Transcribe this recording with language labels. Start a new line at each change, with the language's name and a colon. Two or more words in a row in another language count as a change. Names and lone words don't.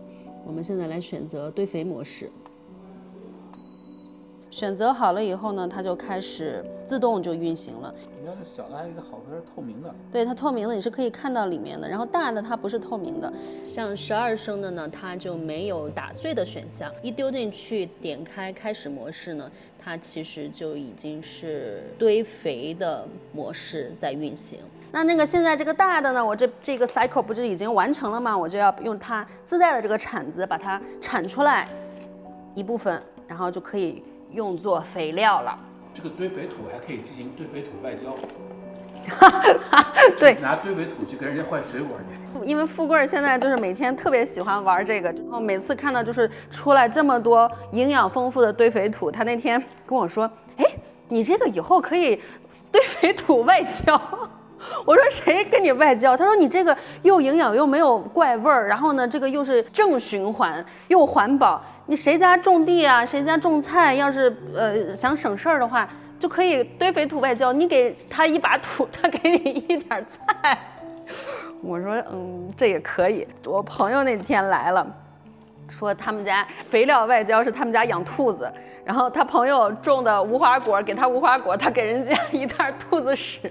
Chinese: 我們現在來選擇堆肥模式，選擇好了以後呢，它就開始自動就運行了。你要是小的，還有一個好處是透明的。對，它透明的，你是可以看到裡面的。然後大的它不是透明的，像12升的呢，它就沒有打碎的選項。一丟進去，點開開始模式呢，它其實就已經是堆肥的模式在運行。那個現在這個大的呢，我這個 cycle 不是已經完成了嗎？我就要用它自帶的這個鏟子把它鏟出來一部分，然後就可以用作肥料了。這個堆肥土還可以進行堆肥土外澆。对，拿堆肥土去跟人家换水果去。因为富贵现在就是每天特别喜欢玩这个，然后每次看到就是出来这么多营養豐富的堆肥土，他那天跟我說，哎，你這個以後可以堆肥土外交。我說誰跟你外交？他說你這個又營養又沒有怪味兒，然後呢，這個又是正循環又環保。你誰家種地啊，誰家種菜，要是想省事兒的話，就可以堆肥土外交。你給他一把土，他給你一點菜。我說這也可以。我朋友那天來了，說他們家肥料外交是他們家養兔子，然後他朋友種的無花果給他無花果，他給人家一袋兔子屎。